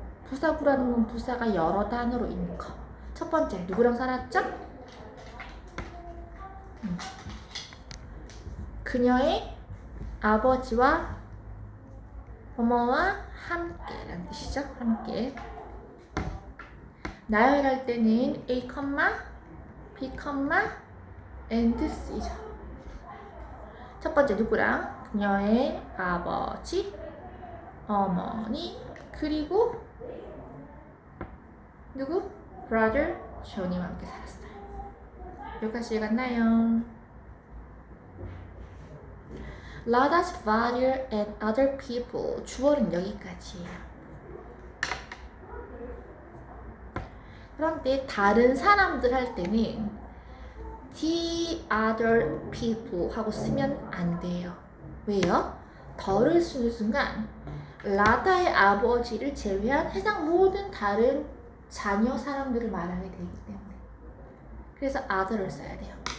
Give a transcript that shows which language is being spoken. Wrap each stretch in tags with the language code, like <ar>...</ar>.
<ko>부사구라는 건 부사가 여러 단어로 있는 거. 첫 번째, 누구랑 살았죠? 그녀의 아버지와 어머와 함께라는 뜻이죠. 함께. 나열할 때는 A, B, and C죠. 첫 번째 누구랑? 그녀의 아버지, 어머니, 그리고 누구? brother, 존이와 함께 살았어요. 여기까지 읽었나요?</ko> <en>Lada's father and other people.</en> <ko>주어는 여기까지예요. 그런데 다른 사람들 할 때는</ko> <en>the other people</en> <ko>하고 쓰면 안 돼요. 왜요? 더를 쓰는 순간 라다의 아버지를 제외한 세상 모든 다른 자녀 사람들을 말하게 되기 때문에 그래서 other를 써야 돼요.</ko>